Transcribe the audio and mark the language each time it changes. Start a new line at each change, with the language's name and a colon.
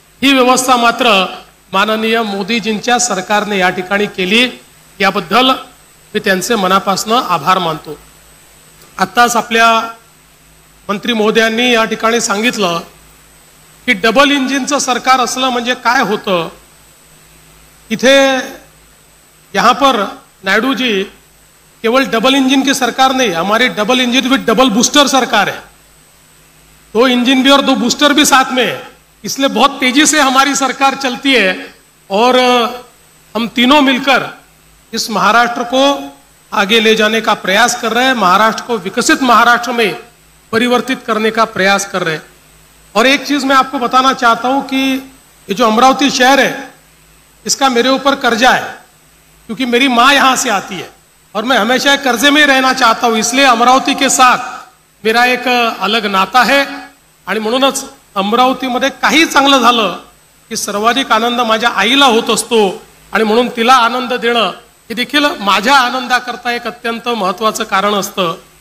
Marathi: ही व्यवस्था मात्र माननीय मोदीजींच्या सरकारने या ठिकाणी केली. याबद्दल मी त्यांचे मनापासून आभार मानतो. आत्ताच आपल्या मंत्री महोदयांनी या ठिकाणी सांगितलं की डबल इंजिनचं सरकार असलं म्हणजे काय होतं.
Hindi: इथे यहाँ पर नायडू जी केवल डबल इंजन की सरकार नहीं, हमारी double engine with double booster सरकार है. 2 इंजन भी और 2 बूस्टर भी साथ में है, इसलिए बहुत तेजी से हमारी सरकार चलती है और हम तीनों मिलकर इस महाराष्ट्र को आगे ले जाने का प्रयास कर रहे हैं, महाराष्ट्र को विकसित महाराष्ट्र में परिवर्तित करने का प्रयास कर रहे हैं. और एक चीज मैं आपको बताना चाहता हूं कि ये जो अमरावती शहर है इसका मेरे ऊपर कर्जा है, क्योंकि मेरी माँ यहाँ से आती है और मैं हमेशा कर्जे में ही रहना चाहता हूँ. इसलिए अमरावती के साथ मेरा एक अलग नाता है
Marathi: आणि म्हणूनच अमरावतीमध्ये काही चांगलं झालं की सर्वाधिक आनंद माझ्या आईला होत असतो आणि म्हणून तिला आनंद देणं हे देखील माझ्या आनंदाकरता एक अत्यंत महत्त्वाचं कारण असतं.